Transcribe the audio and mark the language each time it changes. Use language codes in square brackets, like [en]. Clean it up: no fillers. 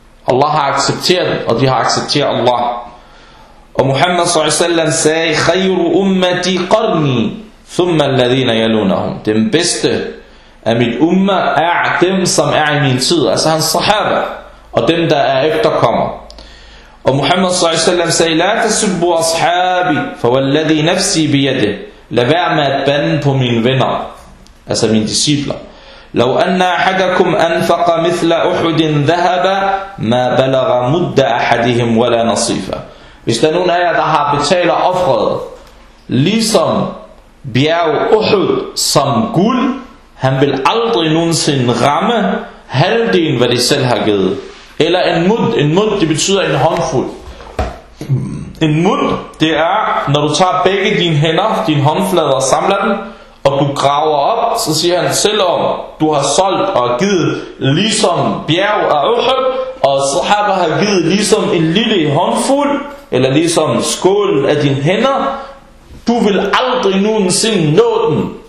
[da] Allah har accepteret, og de har accepteret Allah. Og Muhammad sallallahu alaihi wasallam sagde: [ar] "Khayru ummati qarni, thumma alladhina yalunahum." [da] Den bedste af min umma er dem, som er i min tid, altså hans sahaba og dem, der er efterkommer. Og Muhammad sallallahu alaihi wasallam sagde: [ar] "La tasubbu ashabi, fa walladhi nafsi bi yadihi." [da] Lad være med at bande på mine venner, altså mine discipler. [ar] لو أن أحدكم أنفق مثل أحد ذهبا ما بلغ مد أحدهم ولا نصيفا. [da] Hvis der er nogen af jer, der har betalt og offret ligesom bjerg Uhud som guld, han vil aldrig nogensinde ramme halvdelen, hvad de selv har givet. Eller en mud. En mud, det betyder en håndfuld. En mud, det er, når du tager begge dine hænder, dine håndflader og samler dem, og du graver op, så siger han, selvom du har solgt og givet ligesom bjerg af Uhud, og sahaba har givet ligesom en lille håndfuld, eller ligesom skålen af dine hænder, du vil aldrig nogensinde nå den.